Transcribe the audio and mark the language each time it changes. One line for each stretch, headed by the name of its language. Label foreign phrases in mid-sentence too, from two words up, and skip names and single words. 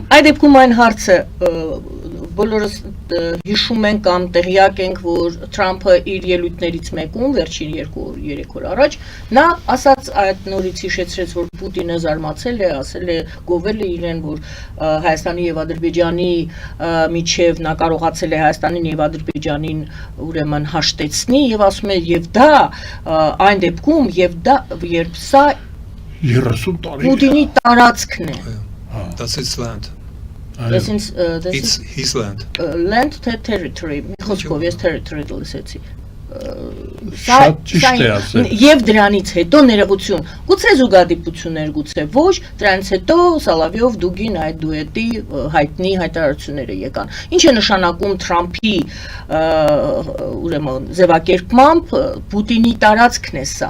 Armenian: Այդ դեպքում այն հարցը բոլորս հիշում ենք կամ տեղյակ ենք, որ Թրամփը իր ելույթներից մեկում վերջին 2-3 օր առաջ նա ասաց այդ նորից հիշեցրեց, որ Պուտինը զարմացել է, ասել է, գովել է իրեն, որ Հայաստանի եւ Ադրբեջանի միջև նա կարողացել է Հայաստանին եւ Ադրբեջանին ուրեմն հաշտեցնի եւ ասում է եւ դա այն դեպքում եւ դա երբ սա 30 տարի Պուտինի տարածքն է։
English: That's his land. It's his land. Land territory,
Armenian: մի խոսքով ես territory լսեցի։ Շատ ճիշտ է ասել։ Եվ դրանից հետո ներողություն, գուցե զուգադիպություններ, գուցե ոչ, դրանից հետո Սալավիով Դուգին այդ դուետի հայտնի հայտարարությունները եկան։ Ինչ է նշանակում Թրամփի ուրեմն ձևակերպմամբ Պուտինի տարածքն է սա։